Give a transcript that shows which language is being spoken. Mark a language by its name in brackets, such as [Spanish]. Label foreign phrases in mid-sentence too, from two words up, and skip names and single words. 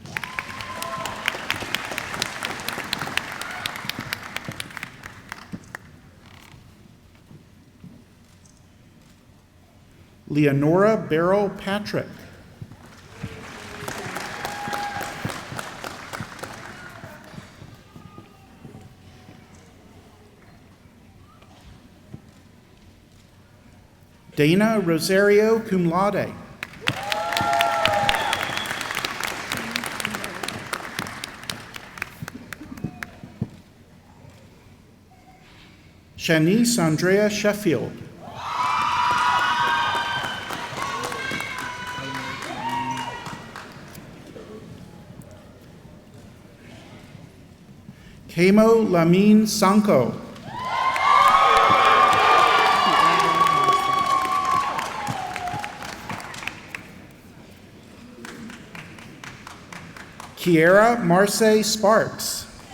[English] Leonora Barrow Patrick. Dana Rosario [Latin] cum laude. [English] Shanice Andrea Sheffield. Kamo Lamine Sanko. Kiera Marseille Sparks.